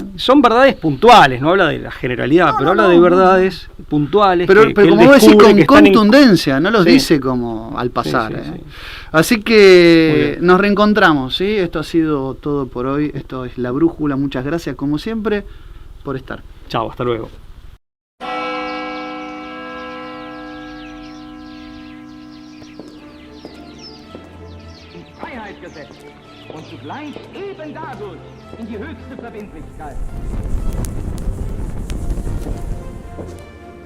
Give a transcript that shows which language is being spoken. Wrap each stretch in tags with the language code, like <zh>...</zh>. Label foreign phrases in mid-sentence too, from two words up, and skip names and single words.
<es>son verdades puntuales, no habla de la generalidad, pero habla de verdades puntuales. Pero como vos decís, con contundencia, no los dice como al pasar. Sí. Así que nos reencontramos, ¿sí? Esto ha sido todo por hoy. Esto es La Brújula. Muchas gracias, como siempre, por estar. Chao, hasta luego.</es> <de>Freiheitsgesetz und zugleich eben dadurch in die höchste Verbindlichkeit.</de>